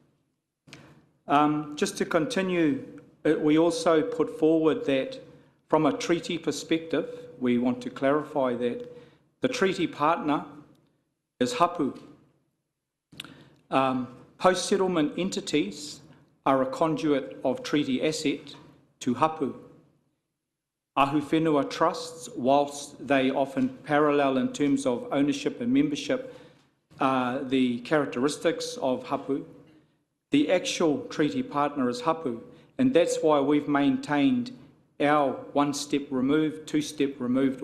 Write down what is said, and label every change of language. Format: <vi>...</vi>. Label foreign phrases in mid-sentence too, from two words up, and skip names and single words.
<en>Just to continue, we also put forward that from a treaty perspective, we want to clarify that the treaty partner is hapu. Post-settlement entities are a conduit of treaty asset to hapu.</en> <mi>Ahu whenua</mi> <en>trusts, whilst they often parallel in terms of ownership and membership the characteristics of hapu, the actual treaty partner is hapu, and that's why we've maintained our one-step removed, two-step removed.</en>